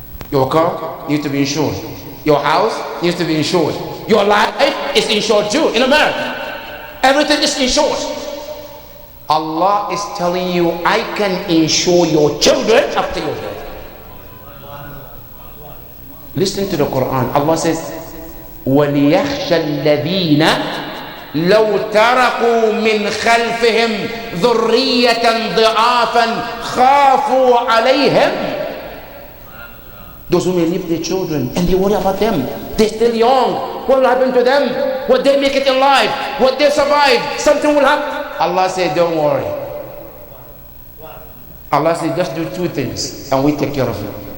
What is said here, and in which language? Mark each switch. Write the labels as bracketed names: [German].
[English] Your car needs to be insured. Your house needs to be insured. Your life is insured too in America. Everything is insured. Allah is telling you, I can insure your children after your death. Listen to the Quran. Allah says, [Arabic] وَلِيَخْشَ الَّذِينَ لو تركوا من خلفهم ذرية ضعافا خافوا عليهم. [English] Those who may leave their children and they worry about them. They're still young. What will happen to them? Would they make it in life? Would they survive? Something will happen. Allah said, don't worry. Allah said, just do 2 things and we take care of you.